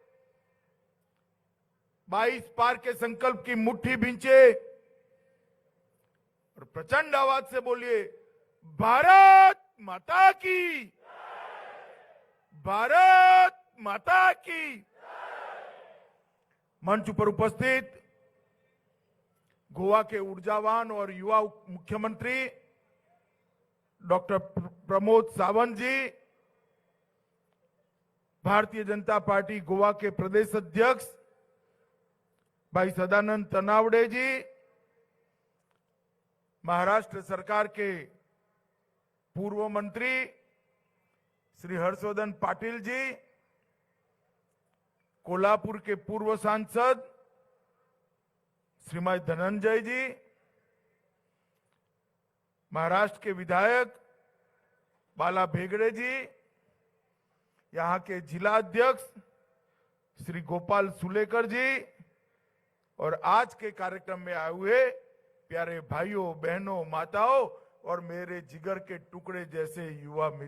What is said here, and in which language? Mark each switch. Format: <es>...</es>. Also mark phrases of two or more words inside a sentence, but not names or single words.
<hi>22 पार के संकल्प की मुट्ठी भींचे और प्रचंड आवाज से बोलिए, भारत माता की, भारत माता की। मंच पर उपस्थित गोवा के ऊर्जावान और युवा मुख्यमंत्री डॉक्टर प्रमोद सावंत जी, भारतीय जनता पार्टी गोवा के प्रदेश अध्यक्ष भाई सदानंद तनावड़े जी, महाराष्ट्र सरकार के पूर्व मंत्री श्री हर्षवर्धन पाटिल जी, कोल्हापुर के पूर्व सांसद श्रीमती धनंजय जी, महाराष्ट्र के विधायक बाला भेगड़े जी, यहां के जिला अध्यक्ष श्री गोपाल सुलेकर जी और आज के कार्यक्रम में आए हुए प्यारे भाइयों बहनों माताओं और मेरे जिगर के टुकड़े जैसे युवा</hi>